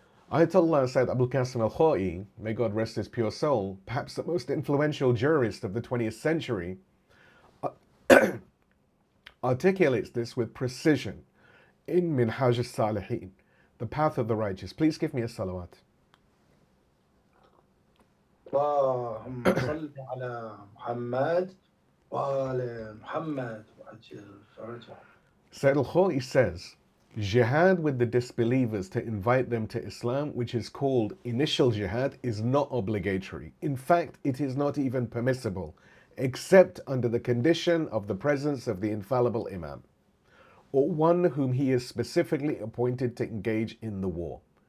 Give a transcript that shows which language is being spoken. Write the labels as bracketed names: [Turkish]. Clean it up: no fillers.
[English] Ayatollah Sayyid Abul Qasim al-Khoi, may God rest his pure soul, perhaps the most influential jurist of the 20th century, articulates this with precision in Minhaj al-Salihin, the path of the righteous. Please give me a salawat. [Arabic] اللهم صل على محمد وآل محمد وعجل فرجهم. [English] Sayyid al-Khoi says, jihad with the disbelievers to invite them to Islam, which is called initial jihad, is not obligatory. In fact, it is not even permissible, except under the condition of the presence of the infallible Imam, or one whom he is specifically appointed to engage in the war.